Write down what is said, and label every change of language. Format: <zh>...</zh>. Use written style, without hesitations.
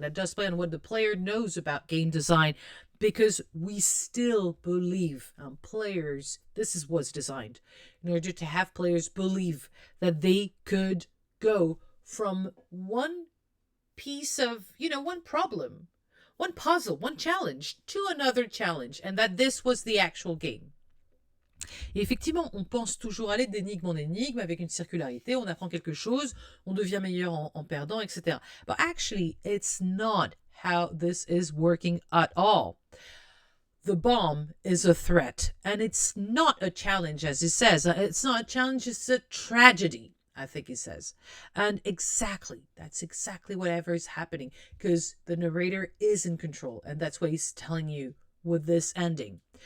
<en>That does play on what the player knows about game design. Because we still believe players, this was designed in order to have players believe that they could go from one piece of, one problem, one puzzle, one challenge to another challenge, and that this was the actual game.</en> <fr>Et effectivement, on pense toujours aller d'énigme en énigme avec une circularité, on apprend quelque chose, on devient meilleur en perdant, etc.</fr> <en>But actually, it's not how this is working at all. The bomb is a threat, and it's not a challenge, as he says. It's not a challenge, it's a tragedy, I think he says. And that's exactly whatever is happening, because the narrator is in control, and that's what he's telling you with this ending.</en>